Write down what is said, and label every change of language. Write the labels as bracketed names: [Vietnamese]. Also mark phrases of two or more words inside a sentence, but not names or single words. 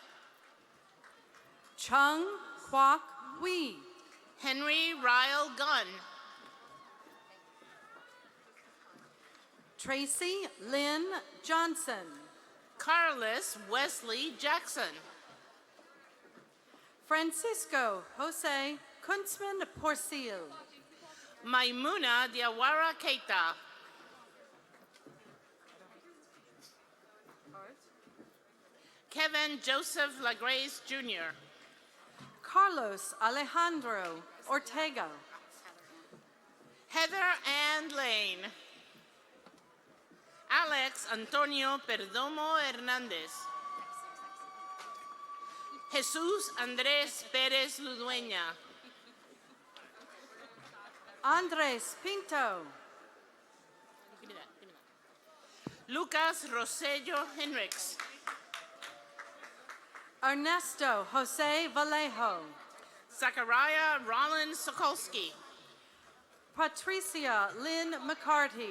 [English] Chung Kwok Hui. Henry Ryle Gunn. Tracy Lynn Johnson. Carlos Wesley Jackson. Francisco Jose Kunzman Porcil. Maimuna Diawara Keita. Kevin Joseph Lagrace Jr. Carlos Alejandro Ortega. Heather Ann Lane. Alex Antonio Perdomo Hernández. Jesús Andrés Pérez Ludueña. Andres Pinto. Give me that. Lucas Rosello Henricks. Ernesto Jose Vallejo. Zachariah Rollins Sokolsky. Patricia Lynn McCarty.